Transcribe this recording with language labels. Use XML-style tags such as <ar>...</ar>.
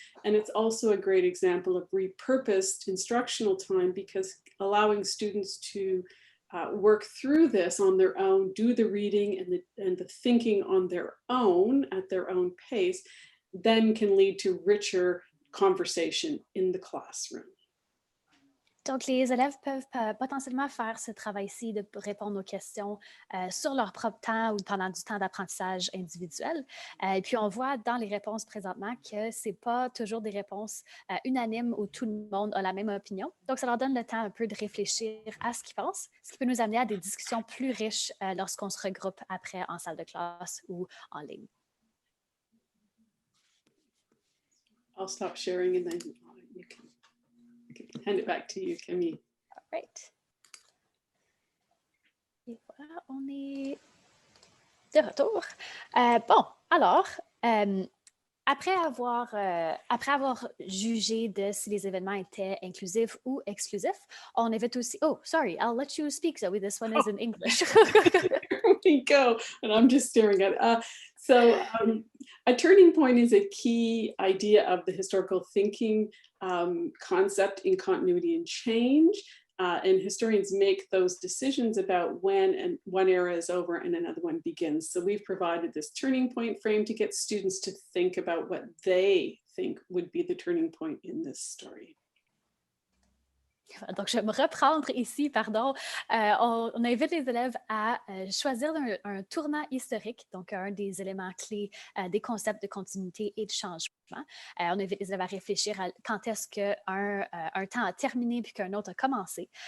<en>And it's also a great example of repurposed instructional time, because allowing students to work through this on their own, do the reading and the thinking on their own at their own pace, then can lead to richer conversation in the classroom.</en> <fr>Donc, les élèves peuvent potentiellement faire ce travail-ci de répondre aux questions sur leur propre temps ou pendant du temps d'apprentissage individuel. Et puis, on voit dans les réponses présentement que ce n'est pas toujours des réponses unanimes où tout le monde a la même opinion. Donc, ça leur donne le temps un peu de réfléchir à ce qu'ils pensent, ce qui peut nous amener à des discussions plus riches lorsqu'on se regroupe après en salle de classe ou en ligne.</fr> <en>I'll stop sharing and then you can hand it back to you, Camille. All right.</en> <fr>Et voilà, on est de retour. Bon, alors, après avoir jugé de si les événements étaient inclusifs ou exclusifs, on évite aussi...</fr> <en>Oh, sorry, I'll let you speak, Zoe. This one is in English. Here we go. And I'm just staring at it. So a turning point is a key idea of the historical thinking concept in continuity and change. And historians make those decisions about when one era is over and another one begins. So we've provided this turning point frame to get students to think about what they think would be the turning point in this story.</en> <fr>Donc, je vais me reprendre ici, pardon. On invite les élèves à choisir un tournant historique, donc un des éléments clés des concepts de continuité et de changement. On invite les élèves à réfléchir à quand est-ce qu'un temps a terminé puis qu'un autre a commencé.</fr>